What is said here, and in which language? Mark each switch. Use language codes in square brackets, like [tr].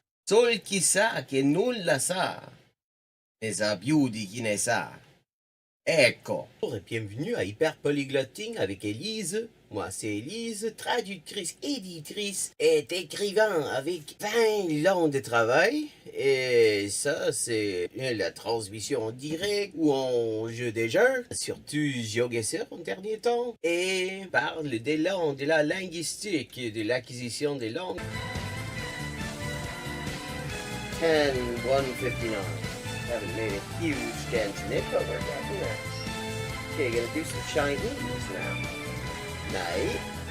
[it] Sol chi sa che nulla sa, ne sa più di chi ne sa. Ecco. [fr] Bonjour et bienvenue à Hyper Polyglotting avec Élise. Moi c'est Élise, traductrice, éditrice et écrivain avec 20 ans de travail. Et ça c'est la transmission en direct ou en jeu des jeux, surtout GeoGuessr en dernier temps. Et parle des langues, de la linguistique et de l'acquisition des langues. 10-159. [en] Haven't made a huge dent in it, but we're getting there. Okay, gonna do some Chinese now. Nej.